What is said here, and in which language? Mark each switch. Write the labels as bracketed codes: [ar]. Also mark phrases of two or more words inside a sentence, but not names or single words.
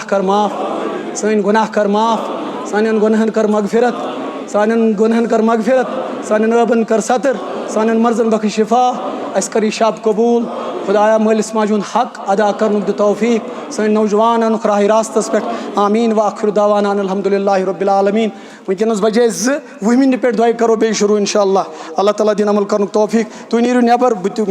[ks] کر معاف سٲنۍ گۄناہ کر معاف سانٮ۪ن گۄنہن کر مغفرت سانٮ۪ن گۄنہن کر مغفرت سانٮ۪ن ٲبن کر ستر سانٮ۪ن مرضن بخش شفا اَسہِ کر یہِ شب قبوٗل خۄدایا مٲلِس ماجہِ ہُنٛد حق ادا کرنُک دِ توفیٖق سٲنۍ نوجوان انُکھ راہِ راستس پٮ۪ٹھ آمیٖن [ar] وآخِر دعوانا ان الحمدُللہ رب العالمیٖن [ks] وٕنکٮ۪نس بجے 2 وُہہِ مِنٹہِ پٮ۪ٹھ دۄیہِ کرو بیٚیہِ شروع [ar] انشاء اللہ [ks] اللہ تعالیٰ دِیِن عمل کرنُک توفیٖق تُہۍ نیٖرِو نٮ۪بر